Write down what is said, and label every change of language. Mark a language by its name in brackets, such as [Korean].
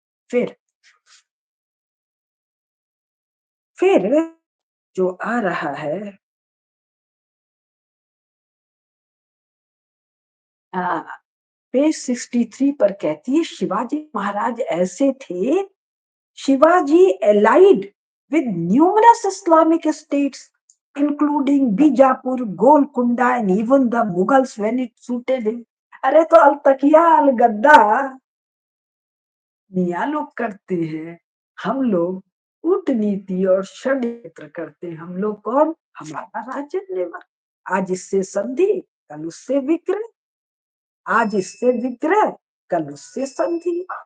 [Hindi] फिर फिर जो आ रहा है पेज 63 पर कहती है शिवाजी महाराज ऐसे थे। [English] Shivaji allied with numerous Islamic states including Bijapur, Golconda and even the Mughals when it suited him। [Hindi] अरे तो अल तकिया अल गद्दा मियाँ लोग करते हैं, हम लोग कूटनीति और षड्यंत्र करते हैं। हम लोग कौन? हमारा राज्य लेवर। आज इससे संधि, कल उससे विक्रय, आज इससे विग्रह, कल उससे संधि।